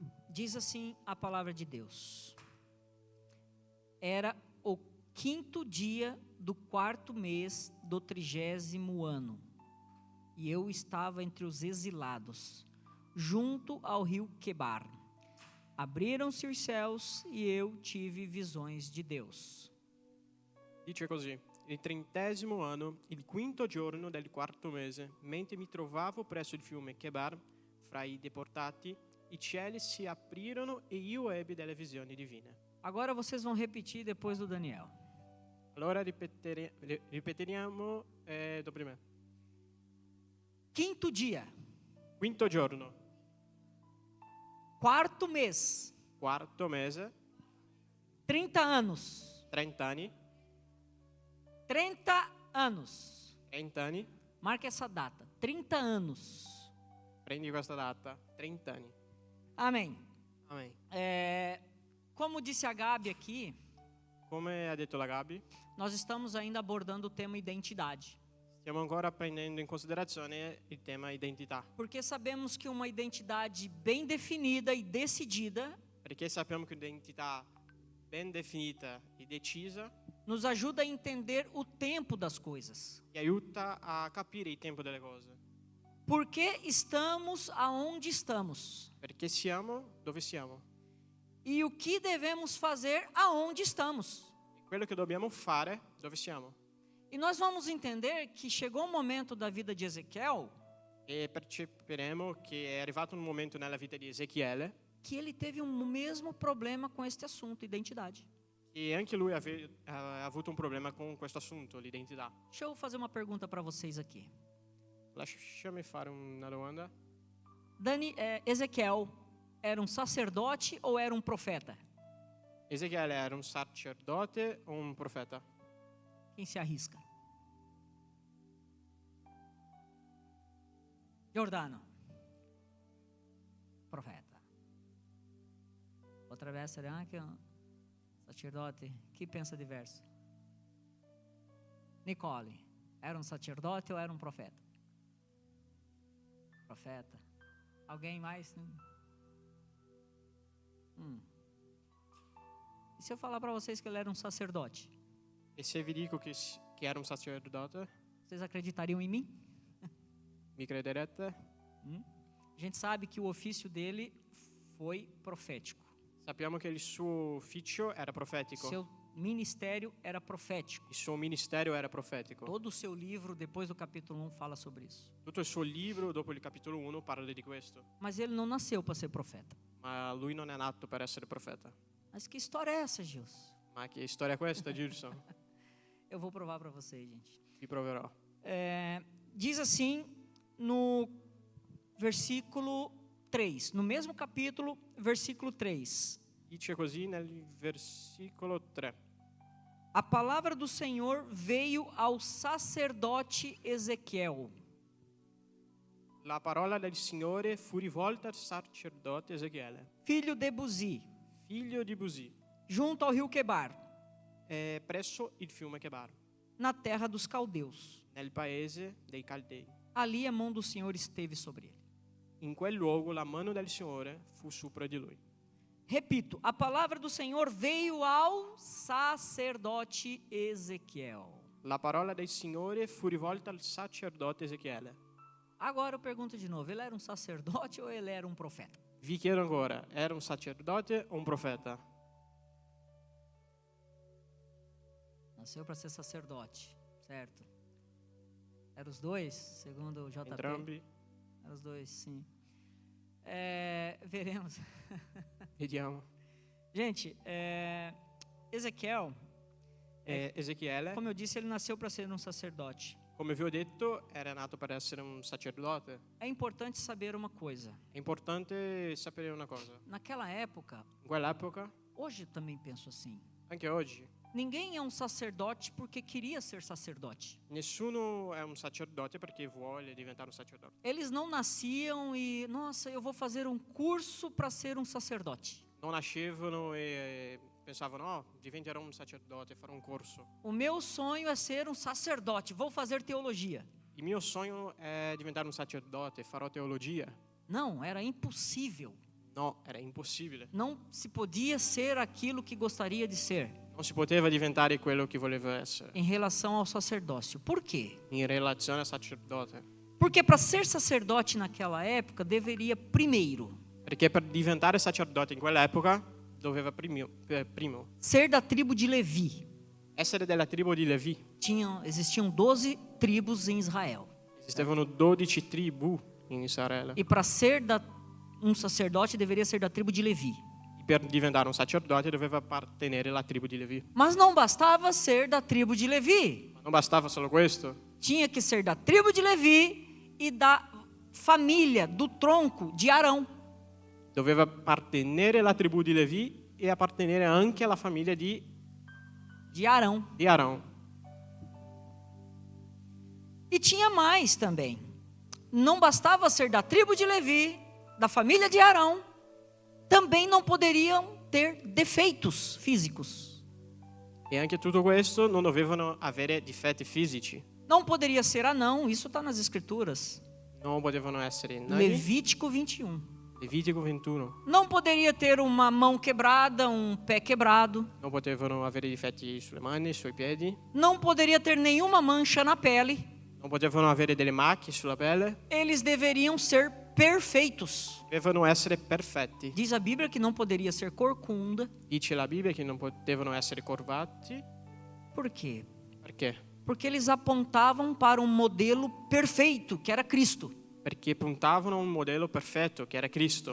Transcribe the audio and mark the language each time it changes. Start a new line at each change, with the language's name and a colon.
Portuguese: Diz assim a palavra de Deus. Era o 5º dia do 4º mês do 30º ano. e eu estava entre os exilados, junto ao rio Quebar. Abriram-se os céus e eu tive visões de Deus.
Italian: Dice così: il 30° anno, il 5° giorno del 4° mese, mentre mi trovavo presso il fiume Chebar, fra i deportati, i cieli si aprirono e io ebbi delle visioni divine.
Portuguese: Agora vocês vão repetir depois do Daniel.
Italian: Allora ripeteremo dopo di me.
Portuguese: 5º dia,
Italian: 5° giorno,
Portuguese: 4º mês,
Italian: 4° mese,
Portuguese: 30 anos.
Italian: 30 anni,
Portuguese: 30 anos.
Italian: 30 anni,
Portuguese: Marca essa data, 30 anos.
Italian: prendi questa data, 30 anni.
Portuguese: Amém.
Italian: Amen.
Portuguese: Como disse a Gabi aqui,
Italian: Come ha detto la Gabi,
Portuguese: nós estamos ainda abordando o tema identidade.
Italian: stiamo ancora prendendo in considerazione il tema identità,
Portuguese: Porque sabemos que uma identidade bem definida e decidida
Italian: perché sappiamo che un'identità ben definita e decisa
Portuguese: nos ajuda a entender o tempo das coisas.
Italian: ti aiuta a capire il tempo delle cose,
Portuguese: Por que estamos aonde estamos?
Italian: perché siamo dove siamo
Portuguese: E o que devemos fazer aonde estamos?
Italian: e quello che dobbiamo fare dove siamo.
Portuguese: E nós vamos entender que chegou um momento da vida de Ezequiel
Italian: E percepiremo che è arrivato un momento nella vita di Ezechiele
Portuguese: que ele teve o mesmo problema com este assunto, identidade.
Italian: e anche lui ha avuto un problema con questo assunto, l'identità.
Portuguese: Deixa eu fazer uma pergunta para vocês aqui.
Italian: Lasciami fare una domanda.
Portuguese: Ezequiel era um sacerdote ou era um profeta?
Italian: Ezechiele era un sacerdote o un profeta?
Portuguese: Quem se arrisca?
Italian: Giordano. Profeta.
Portuguese: Outra vez será
Italian: anche un sacerdote? Chi pensa diverso?
Portuguese: Nicole, era um sacerdote ou era um profeta? Profeta. Alguém mais? E se eu falar para vocês que ele era um sacerdote?
Italian: E se vi dico che era un sacerdote,
Portuguese: Vocês acreditariam em mim?
Italian: mi crederete?
Portuguese: A gente sabe que o ofício dele foi profético.
Italian: Sappiamo che il suo ufficio era profetico,
Portuguese: Seu ministério era profético.
Italian: il suo ministero era profetico.
Portuguese: Todo o seu livro, depois do capítulo 1, fala sobre isso.
Italian: Tutto il suo libro, dopo il capitolo 1, parla di questo.
Portuguese: Mas ele não nasceu para ser profeta.
Italian: Ma lui non è nato per essere profeta.
Portuguese: Mas que história é essa, Gilson?
Italian: Ma che storia è questa, Gilson?
Portuguese: Eu vou provar para vocês, gente.
Italian: Vi proverò.
Portuguese: Diz assim no versículo 3, no mesmo capítulo, versículo 3.
Italian: Dice così nel versicolo 3.
Portuguese: A palavra do Senhor veio ao sacerdote Ezequiel.
Italian: La parola del Signore fu rivolta al sacerdote Ezechiele,
Portuguese: Filho de Buzi,
Italian: figlio di Buzi,
Portuguese: junto ao rio Quebar,
Italian: presso il fiume Chebar,
Portuguese: na terra dos caldeus.
Italian: nel paese dei Caldei.
Portuguese: Ali a mão do Senhor esteve sobre ele.
Italian: In quel luogo la mano del Signore fu sopra di lui.
Portuguese: Repito, a palavra do Senhor veio ao sacerdote Ezequiel.
Italian: La parola del Signore fu rivolta al sacerdote Ezechiele.
Portuguese: Agora eu pergunto de novo, ele era um sacerdote ou ele era um profeta?
Italian: Vi chiedo ancora, era un sacerdote o un profeta?
Portuguese: Nasceu para ser sacerdote, certo? Eram os dois, segundo o JP?
Italian: Entrambi?
Portuguese: Eram os dois, sim. Veremos.
Italian: Vediamo.
Portuguese: Gente, Ezequiel,
Italian: Ezechiele,
Portuguese: como eu disse, ele nasceu para ser um sacerdote.
Italian: come vi ho detto, era nato per essere un sacerdote.
Portuguese: É importante saber uma coisa.
Italian: È importante sapere una cosa.
Portuguese: Naquela época,
Italian: In quell'epoca,
Portuguese: hoje eu também penso assim,
Italian: anche oggi,
Portuguese: ninguém é um sacerdote porque queria ser sacerdote.
Italian: nessuno è un sacerdote perché vuole diventare un sacerdote.
Portuguese: Eles não nasciam e, nossa, eu vou fazer um curso para ser um sacerdote.
Italian: Non nascevano e pensavano, oh, diventerò un sacerdote, farò un corso.
Portuguese: O meu sonho é ser um sacerdote, vou fazer teologia.
Italian: Il mio sogno è diventare un sacerdote, farò teologia.
Portuguese: Não, era impossível.
Italian: No, era impossibile.
Portuguese: Não se podia ser aquilo que gostaria de ser
Italian: Non si poteva diventare quello che voleva essere
Portuguese: em relação ao sacerdócio. Por quê?
Italian: in relazione al sacerdote.
Portuguese: Porque para ser sacerdote naquela época, deveria primeiro
Italian: Perché per diventare sacerdote in quell'epoca doveva primo
Portuguese: ser da tribo de Levi.
Italian: essere della tribù di Levi.
Portuguese: Existiam 12 tribos em Israel.
Italian: Esistevano 12 tribù in Israele.
Portuguese: E para ser um sacerdote, deveria ser da tribo de Levi.
Italian: Per diventare un sacerdote doveva appartenere alla tribù di Levi.
Portuguese: Mas não bastava ser da tribo de Levi.
Italian: Ma non bastava solo questo,
Portuguese: Tinha que ser da tribo de Levi e da família, do tronco de Arão.
Italian: doveva appartenere alla tribù di Levi e appartenere anche alla famiglia di
Portuguese: Arão.
Italian: Arão.
Portuguese: E tinha mais também. Não bastava ser da tribo de Levi, da família de Arão, também não poderiam ter defeitos físicos.
Italian: E anche tutto questo non dovevano avere difetti fisici,
Portuguese: Não poderia ser anão, isso está nas escrituras.
Italian: non potevano essere nani.
Portuguese: Levítico 21.
Italian: Levitico 21.
Portuguese: Não poderia ter uma mão quebrada, um pé quebrado.
Italian: Non potevano avere difetti sulle mani, sui piedi,
Portuguese: Não poderia ter nenhuma mancha na pele.
Italian: non potevano avere delle macchie sulla pelle,
Portuguese: Eles deveriam ser perfeitos.
Italian: dovevano essere perfetti.
Portuguese: Diz a Bíblia que não poderia ser corcunda.
Italian: Dice la Bibbia che non potevano essere corvati.
Portuguese: Por quê?
Italian: Perché?
Portuguese: Porque eles apontavam para um modelo perfeito, que era Cristo.
Italian: Perché puntavano a un modello perfetto che era Cristo.